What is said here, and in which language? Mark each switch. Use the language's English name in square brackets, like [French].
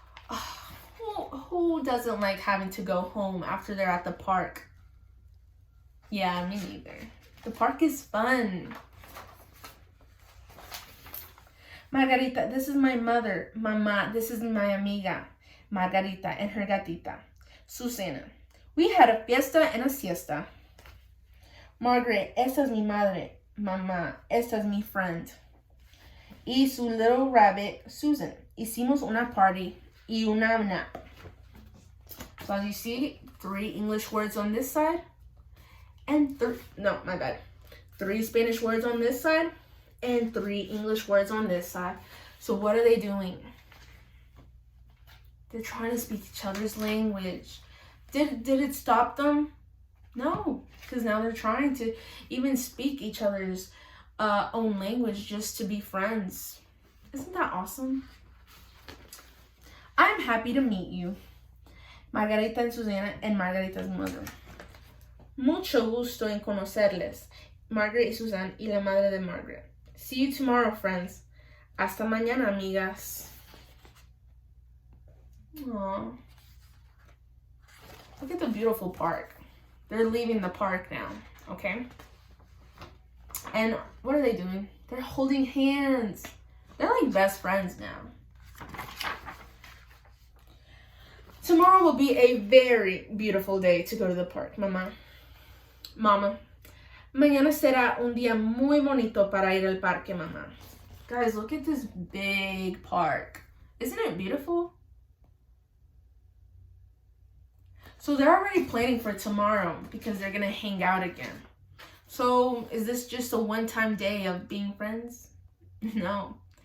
[English] Oh, who doesn't like having to go home after they're at the park? Yeah, me neither. The park is fun. Margarita, this is my mother. Mama, this is my amiga. Margarita and her gatita. Susana, we had a fiesta and a siesta. [Spanish] Margaret, esta es mi madre. Mama, esta es mi friend. Y su [English] little rabbit, [Spanish] Susan. Hicimos una party y una nap. [English] So as you see, 3 English words on this side. And 3 Spanish words on this side. And 3 English words on this side. So what are they doing? They're trying to speak each other's language. Did it stop them? No, because now they're trying to even speak each other's own language just to be friends. Isn't that awesome? I'm happy to meet you. Margarita and Susana and Margarita's mother. [Spanish] Mucho gusto en conocerles. Margaret y Susan y la madre de Margaret. [English] See you tomorrow, friends. [Spanish] Hasta mañana, amigas. Aww. [English] Look at the beautiful park. They're leaving the park now, okay? And what are they doing? They're holding hands. They're like best friends now. Tomorrow will be a very beautiful day to go to the park, Mama. [Spanish] Mañana será un día muy bonito para ir al parque, Mamá. [English] Guys, look at this big park. Isn't it beautiful? So they're already planning for tomorrow because they're going to hang out again. So is this just a one-time day of being friends? No.